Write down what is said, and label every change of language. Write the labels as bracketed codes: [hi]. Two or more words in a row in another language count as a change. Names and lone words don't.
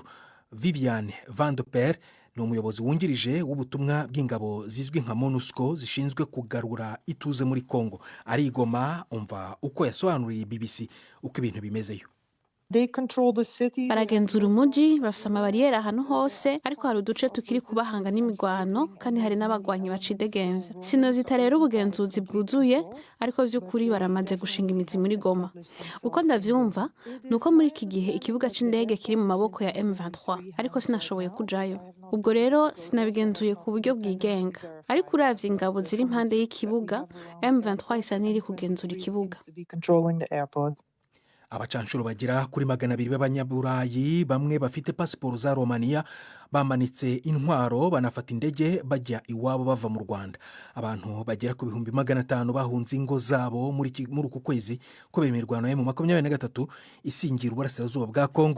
[rw] Viviane Van de Per ni umuyobozi wungirije w'ubutumwa bw'ingabo zizwi nka MONUSCO zishinzwe kugarura ituze muri Kongo. Ari Igoma, umva uko yasobanuriye BBC uko ibintu bimezeyo. [rn] Baragenzura umujyi, bafite amabariyeri ahantu hose, ariko hari uduce tukiri kubahanga n'imigwano, kandi hari n'abagwanyi bacidegemvya. Sinovyita rero ubugenzuzi bwuzuye, ariko vy'ukuri baramaze gushinga imizi muri Goma. Uko ndavyumva nuko muri iki gihe ikibuga c'indege kiri mu maboko ya M23, ariko sinashoboye kujayo. Ubwo rero sinabigenzuye ku buryo bwigenga, ariko uravye ingabo ziri impande y'ikibuga, M23 isa n'iri kugenzura ikibuga. [rw] Abacanshuro bagera kuri 200 b'abanyaburayi bamwe bafite pasiporo za Romania bamanitse intwaro banafata indege bajya iwabo bava mu Rwanda. Abantu bagera ku 500 bahunze ingo zabo muri uku kwezi ko bemerwa na M23 isingira uburasirazuba bwa Kongo.